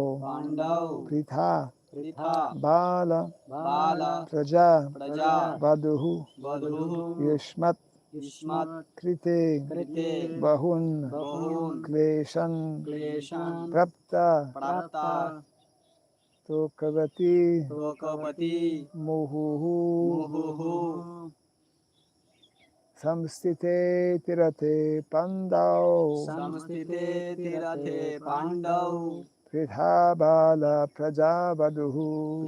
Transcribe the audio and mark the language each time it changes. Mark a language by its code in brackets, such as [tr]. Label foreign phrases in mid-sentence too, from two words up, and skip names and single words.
[sa] Pandau Pritha Pritha, Bala Bala, Praja Praja, Vaduhu Vadhuhu, Yushmat Yushmat, Krite Krite, Bahun Bahun, Kleshan Kleshan, Prapta Prapta, Tokavati Tokapati, Muhuhu Muhuhu, Samstite Tirate Pandau Samstite Tirathe Pandav, Pritha Bala Praja Vaduhu